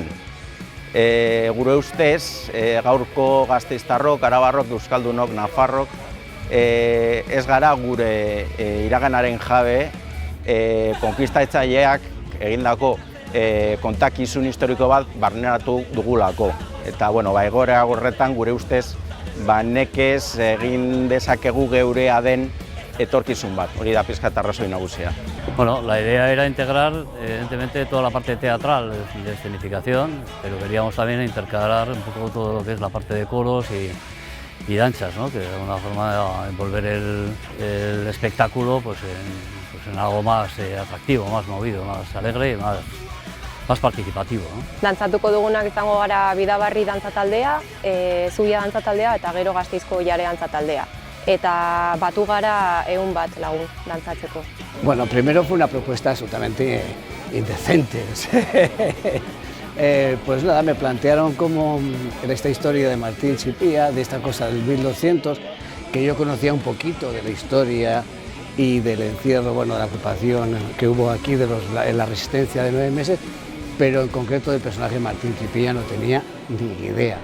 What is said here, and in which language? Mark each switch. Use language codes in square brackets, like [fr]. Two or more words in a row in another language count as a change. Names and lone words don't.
[eu] Gure ustez, gaurko gasteiztarrok, arabarrok, euskaldunok, nafarrok, ez gara gure iraganaren jabe, konkistatzaileak egindako kontakizun historiko bat barneratu dugulako. Eta, bueno, egoera horretan gure ustez, nekez egin dezakegu geurea den etorkizun bat, hori da pizkat arrazoi nagusia. [es] Bueno, la idea era integrar, evidentemente, toda la parte teatral de escenificación, pero queríamos también intercalar un poco todo lo que es la parte de coros y danzas, ¿no? Que de alguna forma envolver el espectáculo pues en algo más atractivo, más movido, más alegre y más participativo, ¿no? [eu] Dantzatuko dugunak izango gara Bidabarri dantza taldea, Zubia dantza taldea eta gero Gasteizko Oiare dantza taldea. Eta batu gara 100 bat lagun dantzatzeko. [es] Bueno, primero fue una propuesta absolutamente indecente. Pues nada, me plantearon como esta historia de Martín Txipia, de esta cosa del 1200, que yo conocía un poquito de la historia y del encierro, bueno, de la ocupación que hubo aquí, en la resistencia de 9 meses, pero en concreto del personaje Martín Txipia no tenía ni idea.